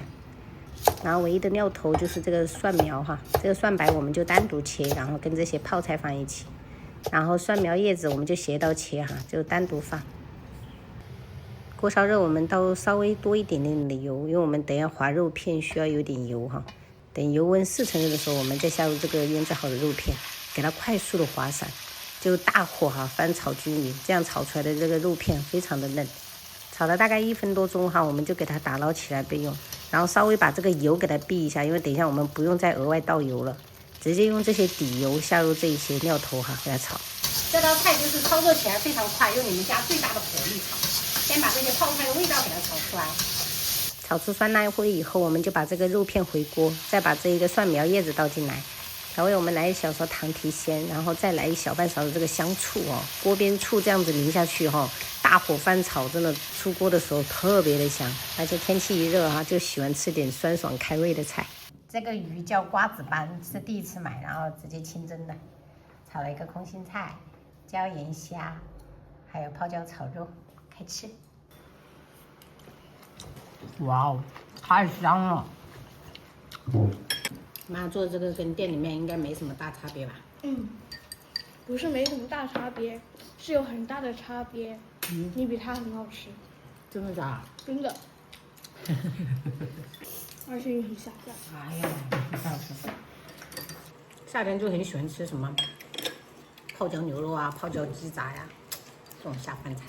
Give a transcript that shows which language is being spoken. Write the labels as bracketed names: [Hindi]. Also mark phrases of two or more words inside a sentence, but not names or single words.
[Chinese] 然後唯一的料頭就是這個蒜苗哈，這個蒜白我們就單獨切，然後跟這些泡菜放一起。然後蒜苗葉子我們就斜刀切哈，就單獨放。鍋燒肉我們倒稍微多一點點的油，因為我們等一下滑肉片需要有點油哈。等油溫4成热的時候，我們再下入這個醃製好的肉片，給它快速的滑散，就大火哈翻炒均勻，這樣炒出來的這個肉片非常的嫩。炒了大概1分多鐘哈，我們就給它打撈起來備用。然後稍微把這個油給它避一下，因為等一下我們不用再額外倒油了，直接用這些底油下入這一些料頭哈，給它炒。這道菜就是操作起來非常快，用你們家最大的火力炒，先把這些泡菜的味道给它炒出来。炒出酸辣灰以後，我們就把這個肉片回鍋，再把這一個蒜苗葉子倒進來。調味我們來1小勺糖提鮮，然後再來1小半勺的這個香醋哦，鍋邊醋這樣子淋下去哈，大火翻炒，真的出鍋的時候特別的香。而且天氣一熱哈，就喜歡吃點酸爽開胃的菜。這個魚叫瓜子斑，是第一次買，然後直接清蒸的。炒了一個空心菜、椒鹽蝦，還有泡椒炒肉，開吃。哇哦，太香了！媽做這個跟店裡面應該沒什麼大差別吧？不是沒什麼大差別，是有很大的差別。你比它很好吃。真的假的？真的。而且也很下饭。哎呀，太好吃！夏天就很喜歡吃什麼泡椒牛肉啊、泡椒雞雜呀，這種下飯菜。